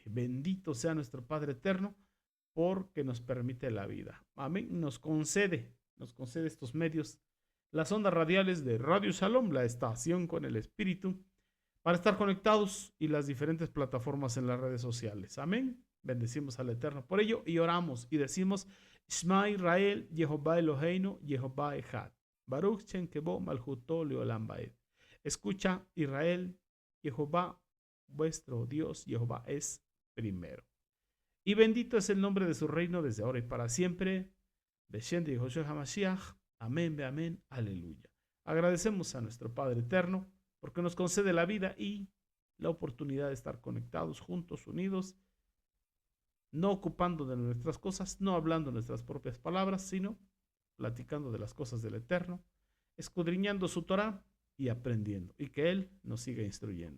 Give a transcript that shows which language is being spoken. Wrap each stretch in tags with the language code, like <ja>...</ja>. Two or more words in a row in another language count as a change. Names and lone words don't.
<es>Bendito sea nuestro Padre Eterno porque nos permite la vida. Amén. Nos concede estos medios, las ondas radiales de Radio Shalom, la estación con el Espíritu, para estar conectados y las diferentes plataformas en las redes sociales. Amén. Bendecimos al Eterno por ello y oramos y decimos,</es> <he>שמע ישראל, יהוה אלוהינו, יהוה אחד. ברוך שם כבוד מלכותו לעולם ועד.</he> <es>Escucha Israel, Jehová, vuestro Dios, Jehová es primero. Y bendito es el nombre de su reino desde ahora y para siempre. Beshem de Yehoshua HaMashiach. Amén, be amén, aleluya. Agradecemos a nuestro Padre Eterno porque nos concede la vida y la oportunidad de estar conectados, juntos, unidos, no ocupando de nuestras cosas, no hablando nuestras propias palabras, sino platicando de las cosas del Eterno, escudriñando su Torah y aprendiendo, y que Él nos siga instruyendo.</es>